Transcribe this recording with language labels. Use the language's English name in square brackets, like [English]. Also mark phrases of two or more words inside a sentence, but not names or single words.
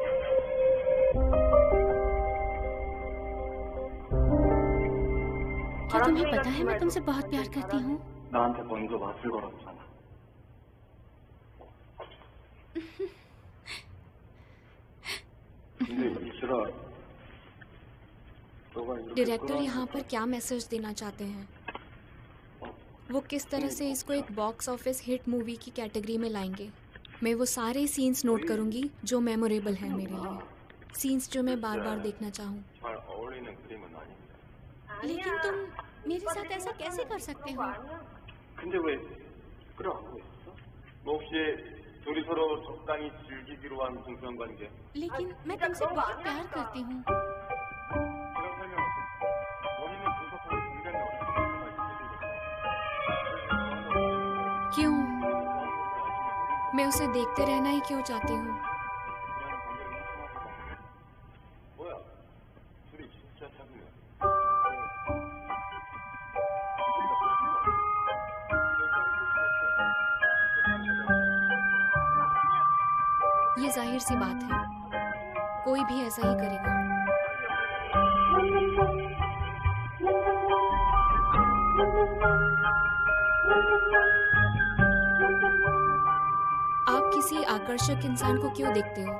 [Hindi] क्या तुम्हें पता है मैं तुमसे बहुत प्यार करती हूँ? [Korean] 나한테 먼저 맛을 걸었잖아. 근데 이슬아, 너가 이렇게 [Hindi] डायरेक्टर यहाँ पर क्या मैसेज देना चाहते हैं? वो किस तरह से इसको एक [English] box office hit movie [Hindi] की कैटेगरी में लाएंगे? मैं वो सारे [English] scenes note [Hindi] करूँगी जो मेमोरेबल हैं मेरे लिए, सीन्स जो मैं बार बार देखना चाहूँ। [Korean] 잘 어울리는 그림은 아닌데. [Hindi] लेकिन तुम मेरे साथ ऐसा कैसे कर सकते हो? [Korean] 근데 왜 끌어안고 있어? 너 혹시 둘이 서로 적당히 즐기기로 한 동성 관계? [Hindi] लेकिन मैं तुमसे बहुत प्यार करती हूँ। [Korean] 그런 설명 없어. 원인은 분석하기 굉장히 어렵다. [Hindi] क्यों? मैं उसे देखते रहना ही क्यों चाहती हूँ? [Korean] 뭐야? 둘이 진짜 사귀네. [Hindi] ये जाहिर सी बात है, कोई भी ऐसा ही करेगा। आप किसी आकर्षक इंसान को क्यों देखते हो?